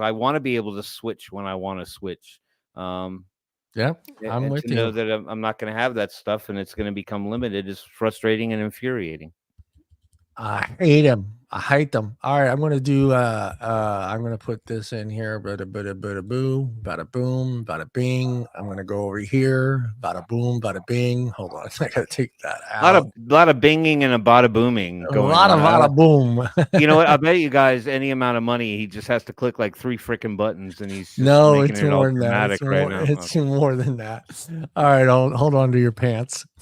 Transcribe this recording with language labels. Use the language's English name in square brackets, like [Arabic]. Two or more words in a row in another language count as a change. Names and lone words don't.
[English] I want to be able to switch when I want to switch. Yeah, I'm and with to you. know that I'm not going to have that stuff and it's going to become limited is frustrating and infuriating. I hate them. I hate them. All right, I'm gonna do. I'm gonna put this in here. Bada bada bada boo. Bada boom. Bada bing. I'm gonna go over here. Bada boom. Bada bing. Hold on, I gotta take that A lot out. of binging and a bada booming A going lot on. of bada boom. You know what? I bet you guys any amount of money, he just has to click like 3 freaking buttons, and he's just No, making it's it all more than that. dramatic It's right more. now. It's more than that. All right, hold on to your pants.